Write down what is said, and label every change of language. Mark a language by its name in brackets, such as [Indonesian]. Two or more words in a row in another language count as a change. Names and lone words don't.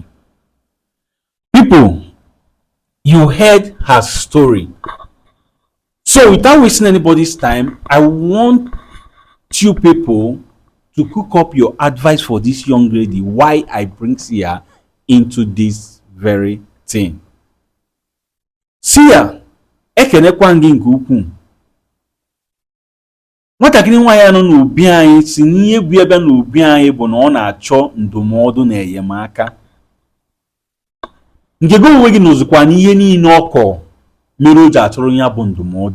[English] People, you heard her story. So without wasting anybody's time, I want you people to cook up your advice for this young lady why I bring Sia into this very thing. Sia, [Igbo] ekenekwa gị nke ukwuu. Nwatakịrị nwaanyị a nọ n'obi anyị si n'ihe egwu ebe n'obi anyị bụ na ọ na-achọ ndụmọdụ na enyemaka. Nke gị onwe gị nọzikwa n'ihe niile ọkọ mere o ji achọrọ ya bụ ndụmọdụ.